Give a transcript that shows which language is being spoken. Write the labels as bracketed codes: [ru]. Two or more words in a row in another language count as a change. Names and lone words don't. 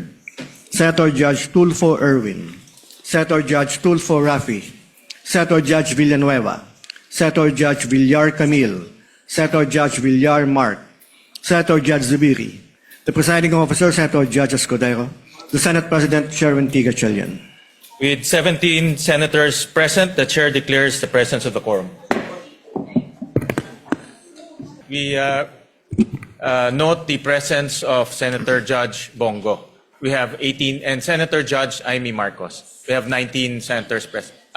[en] Senator Judge Tulfo Erwin. Senator Judge Tulfo Rafi. Senator Judge Villanueva. Senator Judge Villar Camille. Senator Judge Villar Mark. Senator Judge Zubiri. The presiding officer, Senator Judge Escudero. The Senate President, Chairman Tiga Chalian. With 17 senators present, the chair declares the presence of the quorum. We note the presence of Senator Judge Bongo. We have 18, and Senator Judge Amy Marcos. We have 19 senators present.